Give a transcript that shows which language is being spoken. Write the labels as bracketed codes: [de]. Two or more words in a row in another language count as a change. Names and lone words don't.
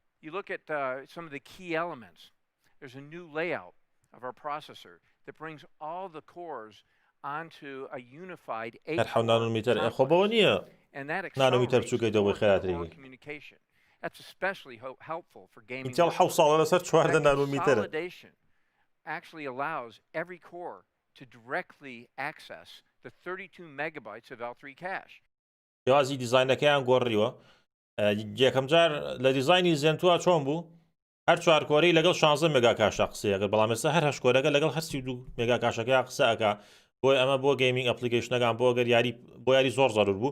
[en] You look at some of the key elements. There's a new layout of our processor that brings all the cores onto a unified 8-core and that accelerates communication. That's especially helpful for gaming. Consolidation actually allows every core to directly access the 32 megabytes of L3 cache. [ckb] جیازی دیزاینەکەیان گۆڕیوە. یەکەم جار لە دیزایانی زێنتووە چۆن بوو؟ هەر 4 کۆرەی لەگەڵ 16 مێگا کاشە قسەیەکە بەڵام ئێستا هەر 8 کۆرەکە لەگەڵ 32 مێگا کاشەکەی قسە ئەکا. بۆی ئەمە بۆ [en] gaming applications [ckb] بۆ گەر یاری بۆ یاری زۆر زەرور بوو.